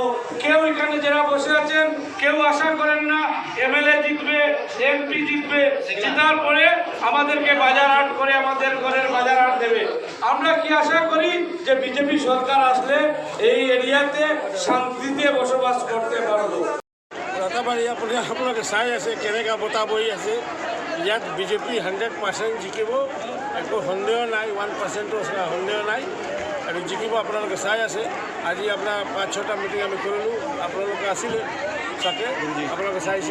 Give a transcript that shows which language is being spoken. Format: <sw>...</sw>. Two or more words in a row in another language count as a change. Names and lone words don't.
<bn>কেউ এখানে যারা বসে আছেন কেউ আশা করেন না এমএলএ জিতবে, এমপি জিতবে, জিতার পরে আমাদেরকে বাজার হাট করে আমাদের ঘরের বাজার হাট দেবে। আমরা কি আশা করি যে বিজেপি সরকার আসলে এই এরিয়াতে শান্তিতে বসবাস করতে পারবো।</bn> <as>ৰাতাবাৰী আপোনালোকে চাই আছে কেনেকুৱা বতাহ বহি আছে। ইয়াত বিজেপি 100% জিকিব, একো সন্দেহ নাই, 1%ও সন্দেহ নাই আৰু জিকিব। আপোনালোকে চাই আছে। আজি আপোনাৰ 5-6টা মিটিং আমি কৰিলোঁ, আপোনালোকে আছিলে চাগে, আপোনালোকে চাইছে।</as>